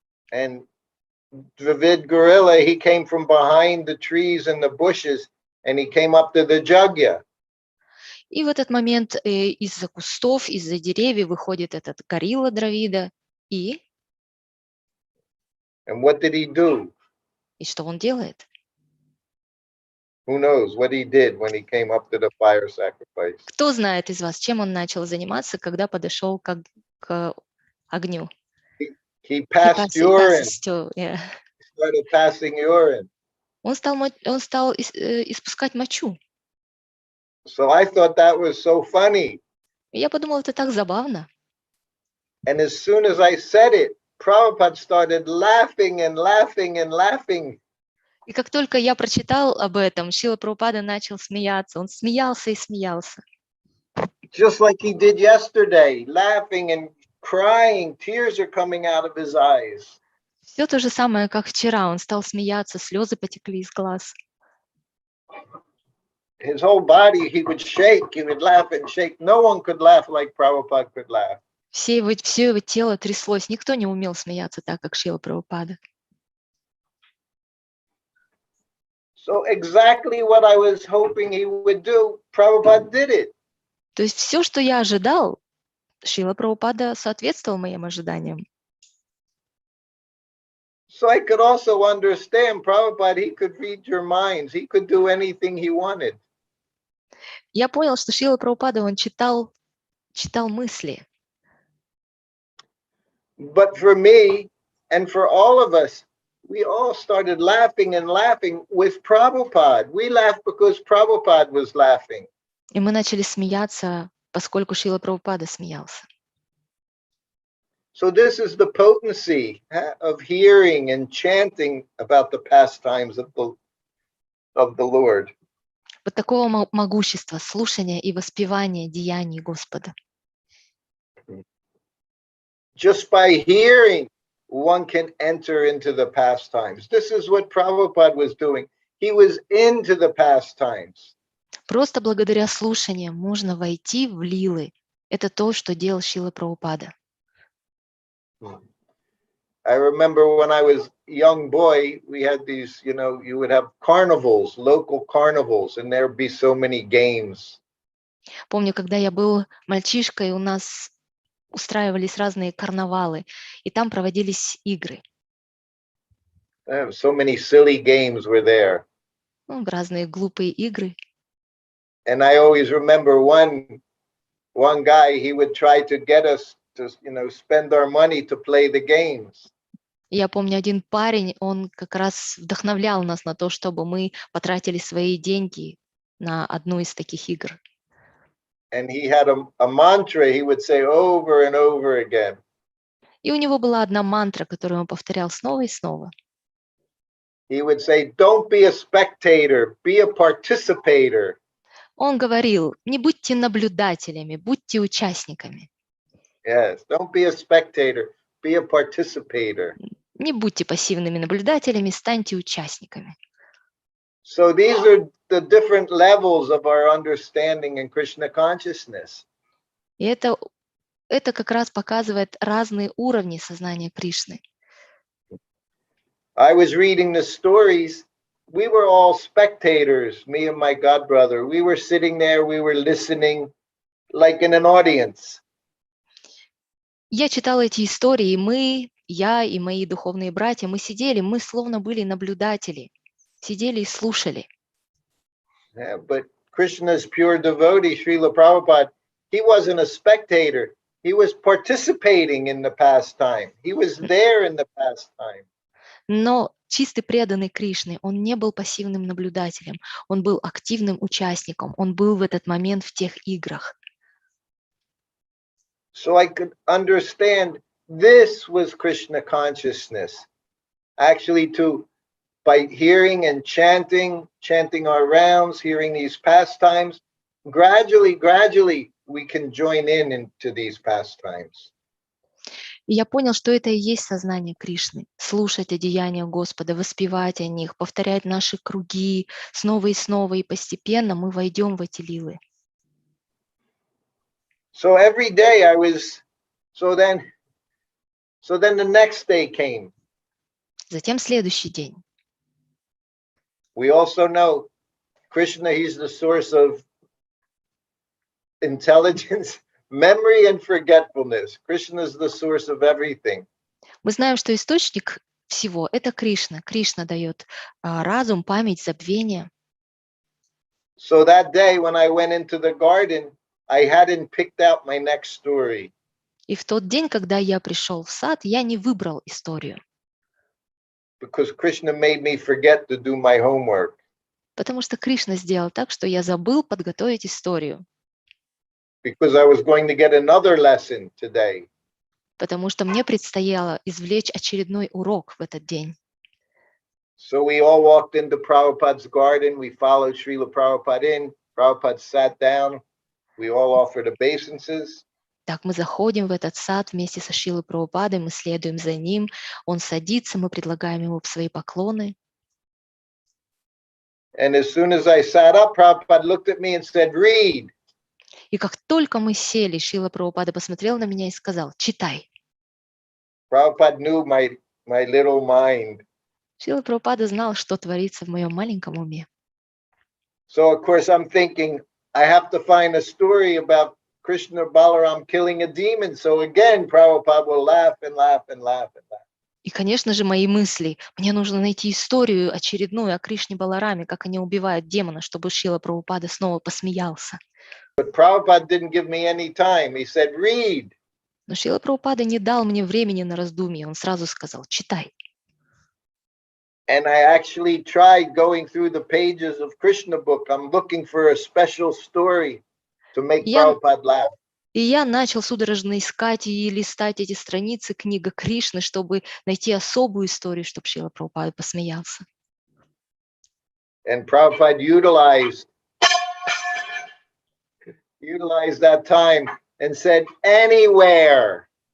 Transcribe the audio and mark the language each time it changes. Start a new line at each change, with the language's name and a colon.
English: And Dravid Gorilla, he came from behind the trees and the bushes, and he came up to the jagya.
Russian: И в этот момент из-за кустов, из-за деревьев выходит этот горилла Дравида и
English: And what did he do?
Russian: И что он делает?
English: Who knows what he did when he came up to the fire sacrifice?
Russian: Кто знает из вас, чем он начал заниматься, когда подошел к огню?
English: He He passed urine. yeah. He started passing urine.
Russian: Он стал испускать мочу.
English: So I thought that was so funny.
Russian: И я подумала, это так забавно.
English: And as soon as I said it, Prabhupada started laughing and laughing and laughing.
Russian: И как только я прочитал об этом, Шрила Прабхупада начал смеяться. Он смеялся и смеялся.
English: Just like he did yesterday, laughing and crying, tears are coming out of his eyes.
Russian: Все то же самое, как вчера. Он стал смеяться, слезы потекли из глаз.
English: His whole body, he would shake, he would laugh and shake. No one could laugh like Prabhupada could laugh.
Russian: Все его тело тряслось. Никто не умел смеяться так, как Шрила Прабхупада.
English: So exactly what I was hoping he would do, Prabhupada did it.
Russian: То есть все, что я ожидал, Шрила Прабхупада соответствовал моим ожиданиям.
English: So I could also understand Prabhupada, he could read your minds. He could do anything he wanted.
Russian: Я понял, что Шрила Прабхупада, он читал мысли.
English: But for me and for all of us, we all started laughing and laughing with Prabhupada. We laughed because Prabhupada was laughing.
Russian: И мы начали смеяться, поскольку Шрила Прабхупада смеялся.
English: So this is the potency of hearing and chanting about the pastimes of the Lord.
Russian: Вот такого могущества, слушания и воспевания деяний Господа.
English: Just by hearing, one can enter into the pastimes. This is what Prabhupada was doing. He was into the pastimes.
Russian: Просто благодаря слушаниям можно войти в лилы. Это то, что делал Шрила Прабхупада.
English: I remember when I was a young boy, we had these, you would have carnivals, local carnivals, and there'd be so many games.
Russian: Помню, когда я был мальчишкой, у нас устраивались разные карнавалы, и там проводились игры.
English: So many silly games were there.
Russian: Разные глупые игры.
English: And I always remember one guy, he would try to get us to, spend our money to play the games.
Russian: Я помню, один парень, он как раз вдохновлял нас на то, чтобы мы потратили свои деньги на одну из таких игр.
English: And he had a mantra he would say over and over again.
Russian: И у него была одна мантра, которую он повторял снова и снова.
English: He would say, don't be a spectator, be a participator.
Russian: Он говорил, не будьте наблюдателями, будьте участниками.
English: Yes, don't be a spectator, be a participator.
Russian: Не будьте пассивными наблюдателями, станьте участниками.
English: So these are the different levels of our understanding in Krishna consciousness.
Russian: И это как раз показывает разные уровни сознания Кришны.
English: I was reading the stories. We were all spectators, me and my godbrother. We were sitting there, we were listening like in an audience.
Russian: Я читала эти истории, и я и мои духовные братья, мы сидели, мы словно были наблюдатели, сидели и слушали.
English: Yeah, but Krishna's pure devotee, Srila Prabhupada, he wasn't a spectator. He was participating in the pastime. He was there in the pastime.
Russian: Но чистый преданный Кришне, он не был пассивным наблюдателем, он был активным участником, он был в этот момент в тех играх.
English: So I could understand this was Krishna consciousness. Actually, by hearing and chanting our rounds, hearing these pastimes, gradually we can join into these pastimes.
Russian: И я понял, что это и есть сознание Кришны. Слушать о деяниях Господа, воспевать о них, повторять наши круги снова, и постепенно мы войдем в эти лилы.
English: So every day so then the next day came.
Russian: Затем следующий день.
English: We also know Krishna, he's the source of intelligence, memory and forgetfulness. Krishna is the source of everything.
Russian: Мы знаем, что источник всего – это Кришна. Кришна дает разум, память, забвение.
English: So that day when I went into the garden, I hadn't picked out my next story.
Russian: И в тот день, когда я пришел в сад, я не выбрал историю.
English: Because Krishna made me forget to do my homework.
Russian: Потому что Кришна сделал так, что я забыл подготовить историю.
English: Because I was going to get another lesson today.
Russian: Потому что мне предстояло извлечь очередной урок в этот день.
English: So we all walked into Prabhupada's garden. We followed Srila Prabhupada in. Prabhupada sat down. We all offered obeisances.
Russian: Так, мы заходим в этот сад вместе со Шрилой Прабхупадой, мы следуем за ним, он садится, мы предлагаем ему свои поклоны.
English: And as soon as I sat up, Prabhupada looked at me and said, read.
Russian: И как только мы сели, Шрила Прабхупада посмотрел на меня и сказал: читай.
English: Prabhupada knew my little mind.
Russian: Шрила Прабхупада знал, что творится в моем маленьком уме.
English: So of course I'm thinking, I have to find a story about Krishna Balaram killing a demon. So again, Prabhupada will laugh and laugh and laugh and laugh.
Russian: И, конечно же, мои мысли: мне нужно найти историю очередную о Кришне Балараме, как они убивают демона, чтобы Шрила Прабхупада снова посмеялся.
English: But Prabhupada didn't give me any time. He said, read.
Russian: Но Шрила Прабхупада не дал мне времени на раздумье, он сразу сказал: читай.
English: And I actually tried going through the pages of Krishna book. I'm looking for a special story to make Prabhupada laugh.
Russian: И я начал судорожно искать и листать эти страницы книга Кришны, чтобы найти особую историю, чтобы Шрила Прабхупада посмеялся.
English: And Prabhupada utilized that time and said, anywhere.